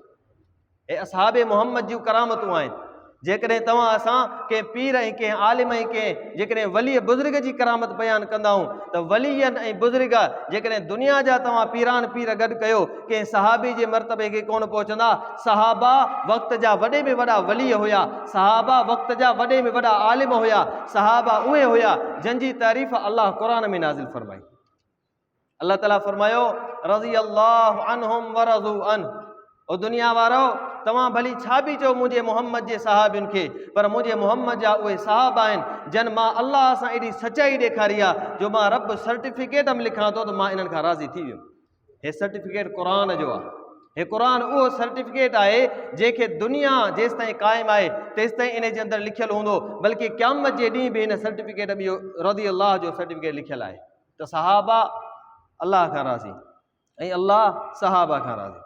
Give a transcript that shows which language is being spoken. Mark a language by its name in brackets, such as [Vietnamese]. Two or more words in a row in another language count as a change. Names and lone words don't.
[Sindhi] हे असहाबे मोहम्मद जूं करामतूं आहिनि। जेकॾहिं तव्हां असां कंहिं पीर ऐं कंहिं आलिम ऐं कंहिं जेकॾहिं वली बुज़ुर्ग जी करामत बयानु कंदा आहियूं त वलीअनि ऐं बुज़ुर्ग जेकॾहिं दुनिया जा तव्हां पीरान पीर गॾु कयो, कंहिं सहाबी जे मर्तबे खे कोन पहुचंदा। सहाबा वक़्त जा वॾे में वॾा वली हुया, सहाबा वक़्त जा वॾे में वॾा आलिम हुया, सहाबा उहे हुया जंहिंजी तारीफ़ अल्लाह क़ुरान में नाज़िल फरमाई। अल्लाह ताला फरमायो, [Arabic] رضي الله عنهم ورضوا عنه. [Sindhi] ओ दुनिया वारो, तव्हां भली छा बि चओ मुंहिंजे मोहम्मद जे सहाबियुनि खे, पर मुंहिंजे मोहम्मद जा उहे सहाबा आहिनि जन मां अल्लाह सां एॾी सचाई ॾेखारी आहे जो मां रब सर्टिफिकेट में लिखां थो त मां इन्हनि खां राज़ी थी वियुमि। हे सर्टिफिकेट क़ुरान जो आहे। हे क़ुरान उहो सर्टिफिकेट आहे जंहिंखे दुनिया जेसि ताईं क़ाइमु आहे तेसि ताईं इन जे अंदरि लिखियलु हूंदो, बल्कि क़यामत जे ॾींहुं बि हिन सर्टिफिकेट में इहो [Arabic] رضي الله [Sindhi] जो सर्टिफिकेट लिखियलु आहे त सहाबा अल्लाह खां राज़ी ऐं अल्लाह सहाबा खां राज़ी।